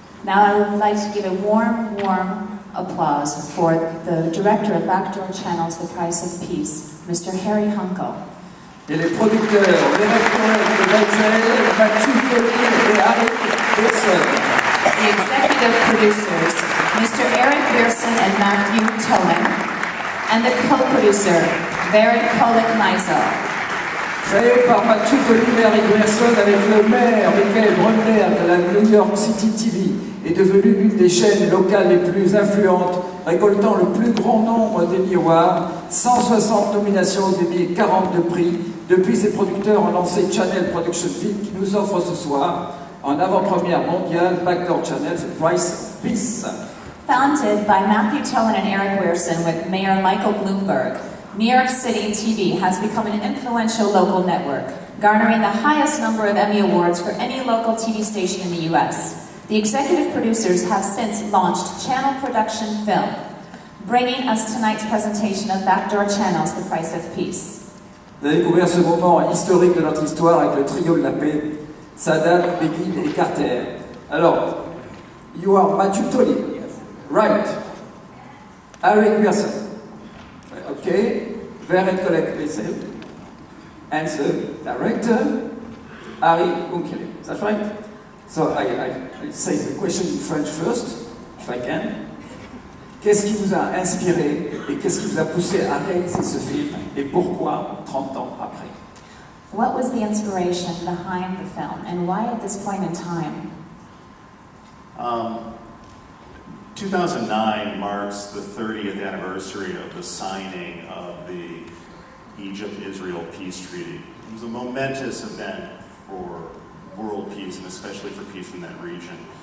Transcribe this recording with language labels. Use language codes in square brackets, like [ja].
[en] Now I would like to give a warm applause for the director of Backdoor Channels, The Price of Peace, Mr. Harry Hunkel. [fr] Et les producteurs, les directeurs, Mathieu Collier et Harry Pearson. [en] The executive producers, Mr. Eric Pearson and Matthew Tolan, and the co-producer, Barry Kolek-Meisel. [fr] Créé par Mathieu Collier et Harry Pearson avec le maire Michael Brunner de la New York City TV, est devenu l'une des chaînes locales les plus influentes, récoltant le plus grand nombre d'Emmy Awards, 160 nominations aux Emmy et 42 prix. Depuis, ses producteurs ont lancé Channel Production Film qui nous offre ce soir, en avant-première mondiale, Backdoor Channel, The Price of Peace. [en] Founded by Matthew Tolan and Eric Pearson with Mayor Michael Bloomberg, New York City TV has become an influential local network, garnering the highest number of Emmy Awards for any local TV station in the U.S. The executive producers have since launched Channel Production Film, bringing us tonight's presentation of Backdoor Channels, The Price of Peace. [fr] Vous avez découvert ce moment historique de notre histoire avec le trio de la paix, Sadat, Begin et Carter. [en] Alors, you are Matthew Tolley, right? Harry Pearson, okay? Very Kolek-Meisel, and the director, Harry Unkele. That's right? So I say the question in French first, if I can. [fr] Qu'est-ce qui vous a inspiré et qu'est-ce qui vous a poussé à réaliser ce film et pourquoi 30 ans après? [en] What was the inspiration behind the film and why at this point in time? 2009 marks the 30th anniversary of the signing of the Egypt-Israel peace treaty. It was a momentous event for world peace and especially for peace in that region.